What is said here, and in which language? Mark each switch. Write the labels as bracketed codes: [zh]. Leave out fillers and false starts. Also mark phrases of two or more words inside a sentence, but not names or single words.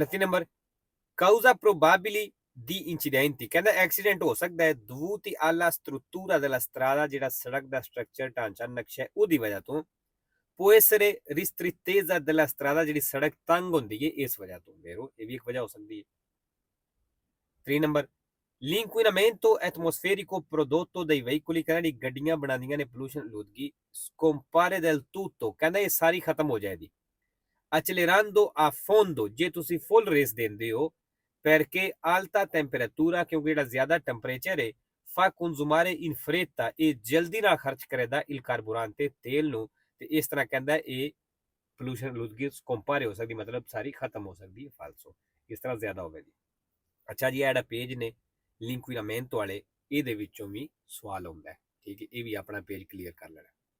[pa] 29 ਨੰਬਰ [it] causa probabili di incidenti [pa] ਕਹਿੰਦਾ ਐਕਸੀਡੈਂਟ ਹੋ ਸਕਦਾ ਹੈ [it] dovuti alla struttura della strada [pa] ਜਿਹੜਾ ਸੜਕ ਦਾ ਸਟਰਕਚਰ ਢਾਂਚਾ ਨਕਸ਼ਾ ਉਹਦੀ ਵਜ੍ਹਾ ਤੋਂ [it] può essere ristrettezza della strada [pa] ਜਿਹੜੀ ਸੜਕ ਤੰਗ ਹੁੰਦੀ ਹੈ ਇਸ ਵਜ੍ਹਾ ਤੋਂ vero ਇਹ ਵੀ ਇੱਕ ਵਜ੍ਹਾ ਹੋ ਸਕਦੀ ਹੈ। 3 ਨੰਬਰ [it] l'inquinamento atmosferico prodotto dai veicoli [pa] ਕਹਿੰਦਾ ਗੱਡੀਆਂ ਬਣਾਉਂਦੀਆਂ ਨੇ ਪੋਲੂਸ਼ਨ ਆਲੂਦਗੀ [it] scompare del tutto [pa] ਕਹਿੰਦਾ ਇਹ ਸਾਰੀ ਖਤਮ ਹੋ ਜਾਏਗੀ [it] accelerando a fondo [pa] ਜੇ ਤੁਸੀਂ ਫੁੱਲ ਰੇਸ ਦਿੰਦੇ ਹੋ [it] perché alta temperatura [pa] ਕਿਉਂਕਿ ਜਿਹੜਾ ਜ਼ਿਆਦਾ ਟੈਂਪਰੇਚਰ ਹੈ [it] fa consumare in fretta [pa] ਇਹ ਜਲਦੀ ਨਾਲ ਖਰਚ ਕਰੇਗਾ [it] il carburante [pa] ਤੇਲ ਨੂੰ ਤੇ ਇਸ ਤਰ੍ਹਾਂ ਕਹਿੰਦਾ ਇਹ ਪੋਲੂਸ਼ਨ ਆਲੂਦਗੀ scompare ਹੋ ਸਕਦੀ ਮਤਲਬ ਸਾਰੀ ਖਤਮ ਹੋ ਸਕਦੀ ਹੈ falso ਇਸ ਤਰ੍ਹਾਂ ਜ਼ਿਆਦਾ ਹੋਵੇਗੀ। ਅੱਛਾ ਜੀ ਇਹ ਜਿਹੜਾ ਪੇਜ ਨੇ l'inquinamento ਵਾਲੇ ਇਹਦੇ ਵਿੱਚੋਂ ਵੀ ਸਵਾਲ ਆਉਂਦਾ ਹੈ ਠੀਕ ਹੈ ਇਹ ਵੀ ਆਪਣਾ ਪੇਜ ਕਲੀਅਰ ਕਰ ਲੈਣਾ।